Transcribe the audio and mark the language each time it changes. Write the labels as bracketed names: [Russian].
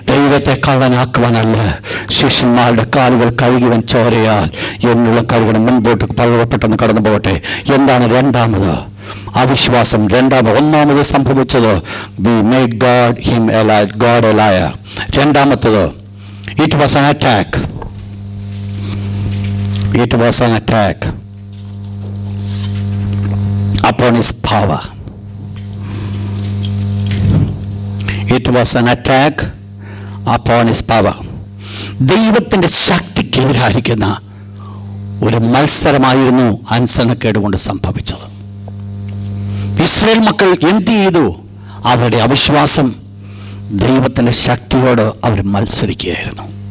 [Malayalam] ദൈവത്തെ കള്ളനാക്കുവാനല്ല. ശിഷ്യന്മാരുടെ കാലുകൾ കഴുകിവൻ ചോരയാൽ എന്നുള്ള കഴുകണം. മുൻപോട്ട് പഴവപ്പെട്ടെന്ന് കടന്നു പോകട്ടെ. എന്താണ് രണ്ടാമത്? അവിശ്വാസം. ഒന്നാമത് സംഭവിച്ചത് [English] We made God a liar. [Malayalam] രണ്ടാമത്തത് [English] It was an attack. It was an attack upon his power. It was an attack upon his power. [Malayalam] ദൈവത്തിൻ്റെ ശക്തിക്കെതിരായിരിക്കുന്ന ഒരു മത്സരമായിരുന്നു അനുസരണക്കേട് കൊണ്ട് സംഭവിച്ചത്. ഇസ്രായേൽ മക്കൾ എന്ത് ചെയ്തു? അവരുടെ അവിശ്വാസം ദൈവത്തിൻ്റെ ശക്തിയോട് അവർ മത്സരിക്കുകയായിരുന്നു.